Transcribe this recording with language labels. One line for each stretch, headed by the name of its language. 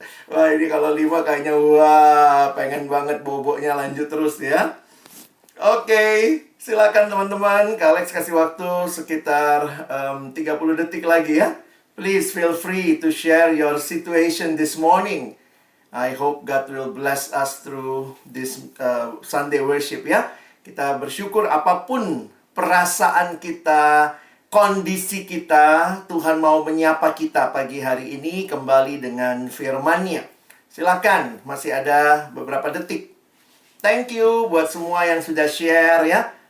Indonesian: Wah, ini kalau 5 kayaknya wah, pengen banget boboknya lanjut terus ya. Oke, silakan teman-teman. Kak Alex kasih waktu sekitar 30 detik lagi ya.
English: Please feel free to share your situation this morning. I hope God will bless us through this Sunday worship ya.
Indonesian: Kita bersyukur apapun perasaan kita, kondisi kita, Tuhan mau menyapa kita pagi hari ini kembali dengan firman-Nya. Silakan, masih ada beberapa detik.
English: Thank you
Indonesian: buat semua yang sudah share ya.